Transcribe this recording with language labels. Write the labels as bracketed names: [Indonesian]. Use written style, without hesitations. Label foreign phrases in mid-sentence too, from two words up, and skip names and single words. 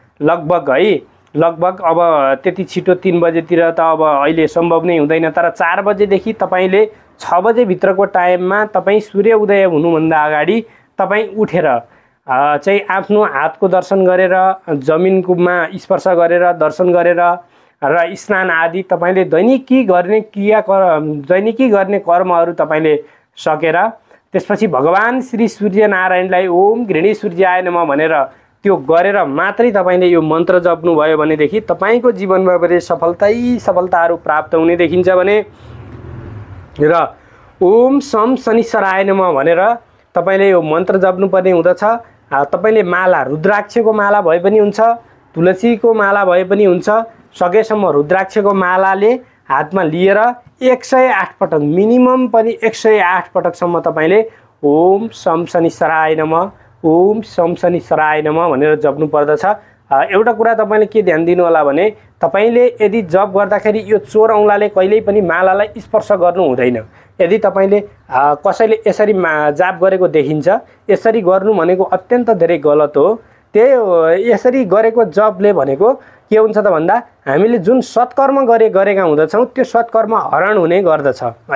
[Nepali] लगभग अब त्यति छिटो 3 बजेतिर त अब अहिले सम्भव नै हुँदैन, तर 4 बजेदेखि तपाईँले 6 बजेभित्रको टाइममा तपाईँ सूर्य उदय हुनुभन्दा अगाडि तपाईँ उठेर चाहिँ आफ्नो हातको दर्शन गरेर, जमिनमा स्पर्श गरेर दर्शन गरेर र स्नान आदि तपाईँले दैनिकी गर्ने कर्महरू तपाईँले सकेर त्यसपछि भगवान श्री सूर्यनारायणलाई [Sanskrit] ओम गृणी सूर्याय नमः [Nepali] भनेर त्यो गरेर मात्रै तपाईँले यो मन्त्र जप्नुभयो भनेदेखि तपाईँको जीवनमा पनि सफलताहरू प्राप्त हुने देखिन्छ भने र [Sanskrit] ओम शम शनिश्चराय नमः [Nepali] भनेर तपाईँले यो मन्त्र जप्नुपर्ने हुँदछ। तपाईँले माला रुद्राक्षको माला भए पनि हुन्छ, तुलसीको माला भए पनि हुन्छ, सकेसम्म रुद्राक्षको मालाले हातमा लिएर 108 पटक मिनिमम पनि 108 पटकसम्म तपाईँले [Sanskrit] ओम शम शनिश्चराय नमः, ओम शम शनिश्चराय नमः [Nepali] भनेर जप्नु पर्दछ। एउटा कुरा तपाईँले के ध्यान दिनु होला भने तपाईँले यदि जप गर्दाखेरि यो चोर औँलाले कहिल्यै पनि मालालाई स्पर्श गर्नु हुँदैन। यदि तपाईँले कसैले यसरी जाप गरेको देखिन्छ, यसरी गर्नु भनेको अत्यन्त धेरै गलत हो। यसरी गरेको जपले भनेको के हुन्छ त भन्दा हामीले जुन सत्कर्म गरेका हुँदछौँ त्यो सत्कर्म हरण हुने गर्दछ है।